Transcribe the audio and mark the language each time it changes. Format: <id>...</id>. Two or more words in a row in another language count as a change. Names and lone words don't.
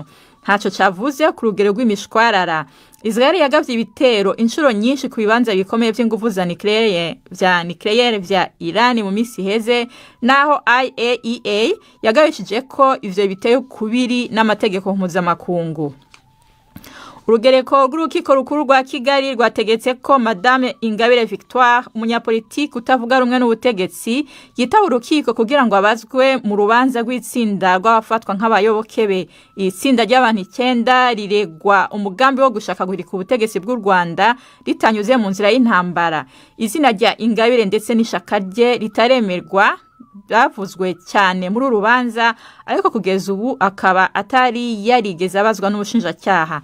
<rn>Haco cavuze ku rugero rw'imishwarara. Israel yagavye ibitero inshuro nyinshi ku bibanza bikomeye vy'inguvu za nucleaire vya Iran mu misi heze, naho IAEA yagabishije ko ivyo biteye kubiri n'amategeko mpuzamakungu.</rn> <rw>Urugereko rw'urukiko rukuru rwa Kigali rwategetse ko Madame Ingabire Victoire, umunyapolitiki utavuga rumwe n'ubutegetsi, yitaba urukiko kugira ngo abazwe mu rubanza rw'itsinda rw'abafatwa nk'abayoboke be. Itsinda ry'abantu 9 riregwa umugambi wo gushaka guhirika ubutegetsi bw'u Rwanda ritanyuze mu nzira y'intambara. Izina rya Ingabire ndetse n'ishaka rye ritaremerwa bavuzwe cyane muri urubanza, ariko kugeza ubu akaba atari yarigeze abazwa n'ubushinjacyaha.</rw>